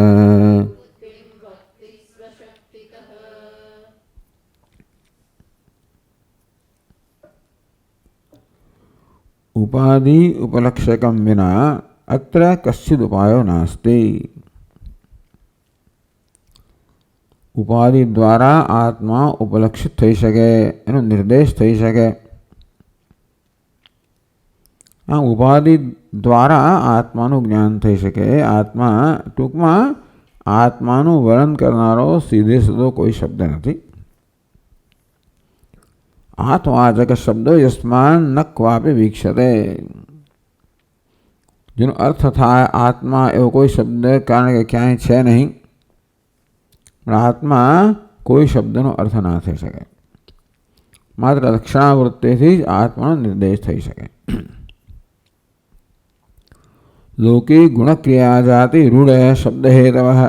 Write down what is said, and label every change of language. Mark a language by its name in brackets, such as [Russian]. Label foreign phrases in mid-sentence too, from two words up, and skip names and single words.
[Sanskrit] उपाधि उपलक्षकं विना अत्र कश्चिद् उपायो नास्ति। उपाधि द्वारा आत्मा उपलक्षित [Gujarati] થઈ શકે, એનો નિર્દેશ થઈ શકે। આ ઉપાધિ દ્વારા આત્માનું જ્ઞાન થઈ શકે। આત્મા ટૂંકમાં આત્માનું વર્ણન કરનારો સીધે સીધો કોઈ શબ્દ નથી। [Sanskrit] आत्मवाचक शब्दो यस्मान् न क्वापि वीक्षते। [Gujarati] જેનો અર્થ થાય આત્મા એવો કોઈ શબ્દ કારણ કે ક્યાંય છે નહીં, પણ આત્મા કોઈ શબ્દનો અર્થ ના થઈ શકે. માત્ર લક્ષણાવૃત્તિથી જ આત્માનો નિર્દેશ થઈ શકે. [Sanskrit] લોકી ગુણક્રિયા જાતિ રૂઢ શબ્દ હેતવ.